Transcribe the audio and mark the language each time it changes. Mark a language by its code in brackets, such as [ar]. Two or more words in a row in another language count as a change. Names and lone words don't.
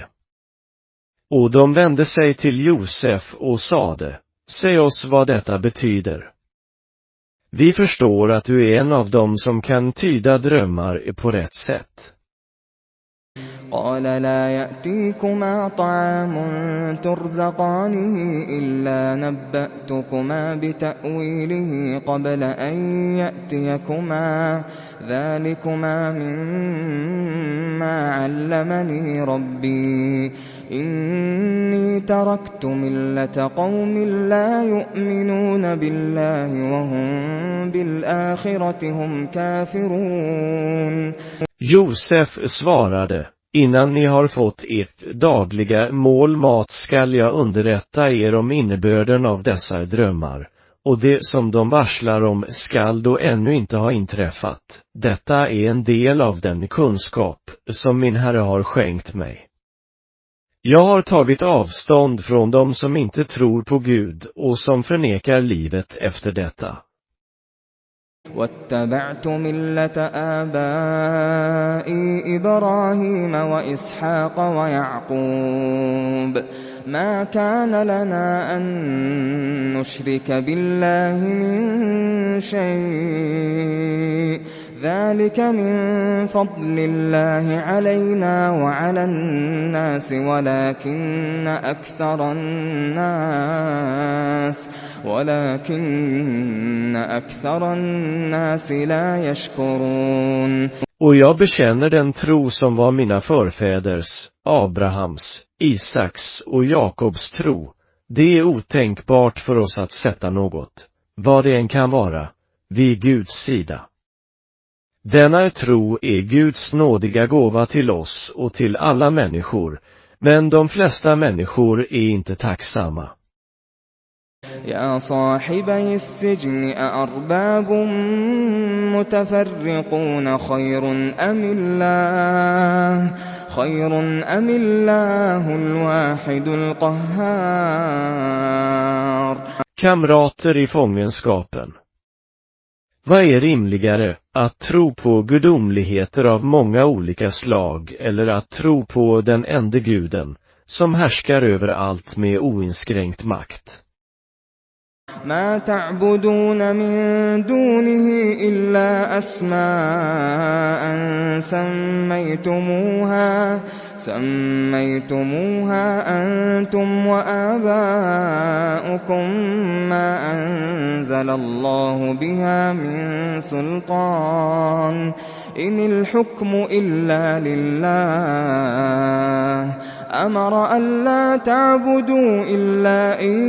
[sv] Och de vände sig till Josef och sade, säg oss vad detta betyder. Vi förstår att du är en av dem som kan tyda drömmar på rätt sätt. [ar] قال لا يأتيكما طعام ترزقانه إلا نبأتكما بتأويله قبل أن يأتيكما ذلكما مما علمني ربي إني تركت ملة قوم لا يؤمنون بالله وهم بالآخرة هم كافرون. [sv] Josef svarade, innan ni har fått ert dagliga mål mat skall jag underrätta er om innebörden av dessa drömmar, och det som de varslar om skall då ännu inte ha inträffat. Detta är en del av den kunskap som min Herre har skänkt mig. Jag har tagit avstånd från dem som inte tror på Gud och som förnekar livet efter detta. [ar] واتبعت ملة آبائي إبراهيم وإسحاق ويعقوب ما كان لنا أن نشرك بالله من شيء ذلك من فضل الله علينا وعلى الناس ولكن أكثر الناس لا يشكرون. [sv] Och jag bekänner den tro som var mina förfäders, Abrahams, Isaks och Jakobs tro. Det är otänkbart för oss att sätta något, vad det än kan vara, vid Guds sida. Denna tro är Guds nådiga gåva till oss och till alla människor, men de flesta människor är inte tacksamma. [ar] يا صاحبي السجن أأرباب متفرقون خير أم الله الواحد القهار. [sv] Kamrater i fångenskapen. Vad är rimligare, att tro på gudomligheter av många olika slag eller att tro på den ende guden, som härskar över allt med oinskränkt makt? [ar] ما تعبدون من دونه إلا أسماء سميتموها أنتم وآباؤكم ما أنزل الله بها من سلطان إن الحكم إلا لله أمر ألا تعبدوا إلا